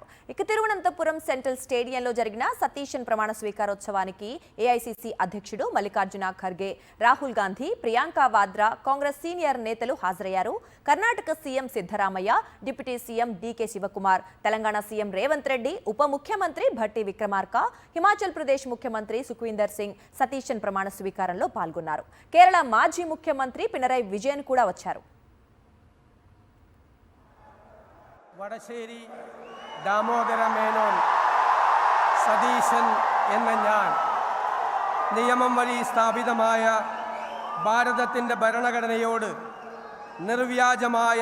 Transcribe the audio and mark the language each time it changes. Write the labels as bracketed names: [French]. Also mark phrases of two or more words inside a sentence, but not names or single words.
[Telugu] ఇక తిరువనంతపురం సెంట్రల్ స్టేడియంలో జరిగిన సతీశన్ ప్రమాణ స్వీకారోత్సవానికి ఏఐసీసీ అధ్యక్షుడు మల్లికార్జున ఖర్గే, రాహుల్ గాంధీ, ప్రియాంక వాద్రా, కాంగ్రెస్ సీనియర్ నేతలు హాజరయ్యారు. కర్ణాటక సీఎం సిద్ధరామయ్య, డిప్యూటీ సీఎం డీకే శివకుమార్, తెలంగాణ సీఎం రేవంత్ రెడ్డి, ఉప ముఖ్యమంత్రి భట్టి విక్రమార్క, హిమాచల్ ప్రదేశ్ ముఖ్యమంత్రి సుఖ్వీందర్ సింగ్ సతీశన్ ప్రమాణ స్వీకారంలో పాల్గొన్నారు. కేరళ మాజీ ముఖ్యమంత్రి పినరై విజయన్ కూడా వచ్చారు. [Malayalam] വടശ്ശേരി ദാമോദര മേനോൻ സതീശൻ എന്ന ഞാൻ നിയമം വഴി സ്ഥാപിതമായ ഭാരതത്തിൻ്റെ ഭരണഘടനയോട് നിർവ്യാജമായ